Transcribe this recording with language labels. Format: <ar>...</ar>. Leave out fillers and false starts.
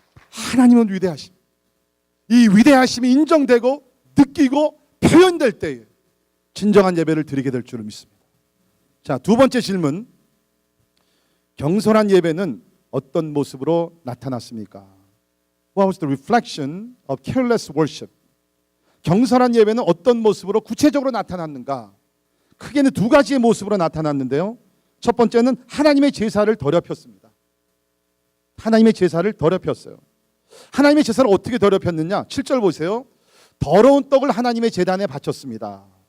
<ko>하나님은 위대하심. 이 위대하심이 인정되고 느끼고 표현될 때에 진정한 예배를 드리게 될 줄을 믿습니다. 자, 두 번째 질문. 경솔한 예배는 어떤 모습으로 나타났습니까?</ko> <en>What was the reflection of careless worship?</en> <ko>경솔한 예배는 어떤 모습으로 구체적으로 나타났는가? 크게는 두 가지의 모습으로 나타났는데요. 첫 번째는 하나님의 제사를 더럽혔습니다. 하나님의 제사를 더럽혔어요. 하나님의 제사를 어떻게 더럽혔느냐? 7절 보세요. 더러운 떡을 하나님의 제단에 바쳤습니다.</ko>